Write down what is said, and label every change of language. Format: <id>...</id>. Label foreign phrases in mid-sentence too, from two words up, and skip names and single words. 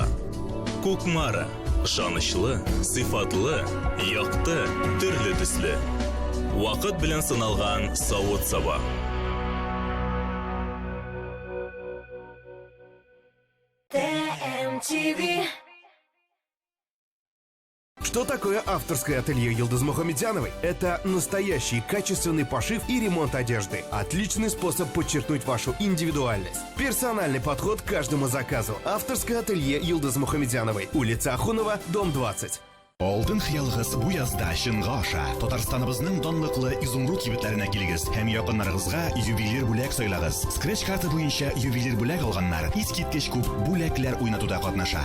<tt>Кукмара, ышанычлы, сыйфатлы, якты, төрле төсле. Вакыт белән сыналган савыт-саба. TMTV.</tt> <ru>Что такое авторское ателье Йылдыз Мухамедзяновой? Это настоящий качественный пошив и ремонт одежды. Отличный способ подчеркнуть вашу индивидуальность. Персональный подход к каждому заказу. Авторское ателье Йылдыз Мухамедзяновой. Улица Ахунова, дом 20.</ru> <tt>Алтын хыялыгыз бу язда чынга аша. Татарстаныбызның данлыклы изумруд кибетләренә килегез һәм якыннарыгызга ювелир бүләк сайлагыз.</tt> <ru>Скретч карты</ru> <tt>буенча ювелир бүләк алганнар искиткеч күп бүләкләр уйнатуда катнаша.</tt>